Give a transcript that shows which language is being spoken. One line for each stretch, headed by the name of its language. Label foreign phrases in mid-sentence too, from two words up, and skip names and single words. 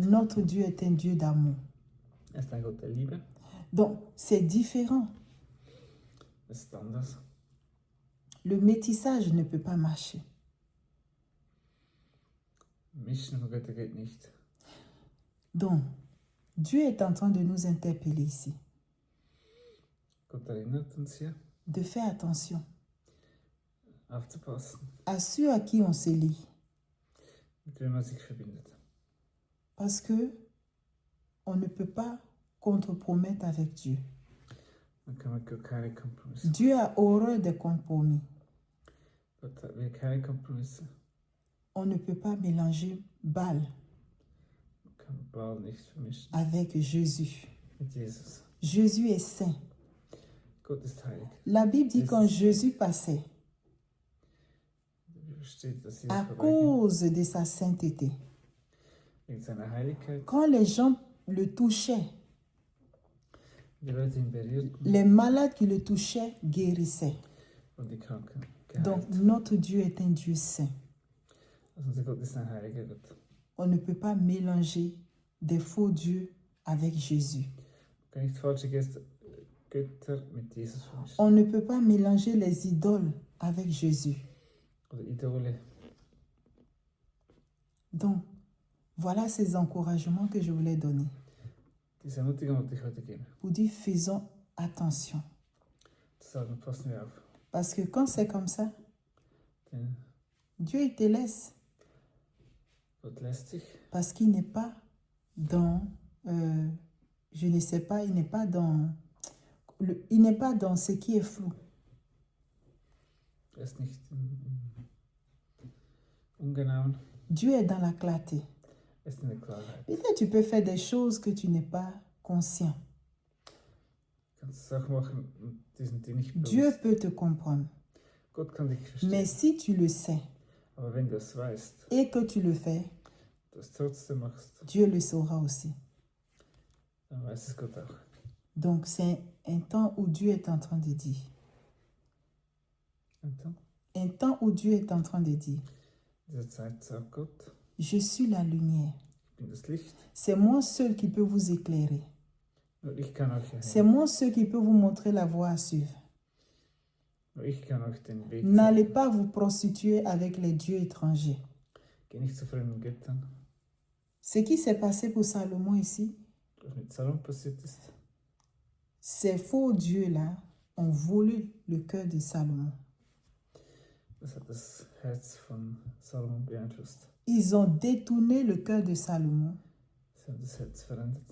French: Notre Dieu est un Dieu d'amour.
German: Er ist ein Gott der Liebe.
French: Donc, c'est différent.
German: Es ist anders.
French: Le métissage ne peut pas marcher.
German: Mischen von Göttern geht nicht.
French: Donc, Dieu est en train de nous interpeller ici,
German: Gott erinnert uns hier,
French: de faire attention
German: aufzupassen,
French: à ceux à qui on se lie.
German: mit wem man sich verbindet.
French: Parce que on ne peut pas contre-promettre avec Dieu.
German: Dann kann man keine Kompromisse.
French: Dieu a horreur des compromis.
German: Gott will keine Kompromisse.
French: On ne peut pas mélanger Baal
German: Man kann Baal nicht vermischen
French: avec Jésus.
German: mit Jesus.
French: Jésus est saint.
German: Gott ist heilig.
French: La Bible dit quand Jésus passait,
German: In der Bibel steht, dass Jesus
French: à
German: vorbeiging,
French: cause de sa sainteté,
German: wegen seiner Heiligkeit.
French: quand les gens le touchaient,
German: Die Leute ihn berührten
French: les malades qui le touchaient guérissaient.
German: und die Kranken
French: Donc
German: geheilt.
French: notre Dieu est un Dieu saint.
German: Also unser Gott ist ein heiliger Gott.
French: On ne peut pas mélanger des faux dieux avec Jésus.
German: Man kann nicht falsche Götter mit Jesus vermischen.
French: On ne peut pas mélanger les idoles avec Jésus.
German: Oder Idole.
French: Donc, voilà ces encouragements que je voulais donner
German: Diese Ermutigung wollte ich heute geben.
French: pour dire faisons attention.
German: Zu sagen, passen wir auf.
French: Parce que quand c'est comme ça,
German: Denn
French: Dieu il te laisse
German: Gott lässt sich.
French: parce qu'il n'est pas dans, je ne sais pas, il n'est pas dans, il n'est pas dans ce qui est flou.
German: Er ist nicht im Ungenauen.
French: Dieu est dans la clarté.
German: Er ist in der Klarheit.
French: Peut-être tu peux faire des choses que tu n'es pas conscient.
German: Du kannst Sachen machen, die sind dir nicht
French: Dieu
German: bewusst.
French: peut te comprendre.
German: Gott kann dich verstehen.
French: Mais si tu le sais
German: Aber wenn du es weißt,
French: et que tu le fais,
German: du es trotzdem machst,
French: Dieu le saura aussi.
German: dann weiß es Gott auch.
French: Donc c'est un temps où Dieu est en train de dire.
German: Und dann,
French: Un temps où Dieu est en train de dire,
German: in dieser Zeit sagt Gott,
French: je suis la lumière.
German: ich bin das Licht.
French: C'est moi seul qui peux vous éclairer.
German: Nur ich kann euch
French: C'est
German: erhellen.
French: moi seul qui peut vous montrer la voie à suivre.
German: Nur ich kann euch den Weg
French: N'allez
German: zeigen.
French: pas vous prostituer avec les dieux étrangers.
German: Geh nicht zu fremden Göttern.
French: Ce qui s'est passé pour Salomon ici,
German: Was mit Salom passiert ist,
French: ces faux dieux-là ont volé le cœur de Salomon.
German: das hat das Herz von Salomon beeinflusst.
French: Ils ont détourné le cœur de Salomon
German: Sie haben das Herz verändert.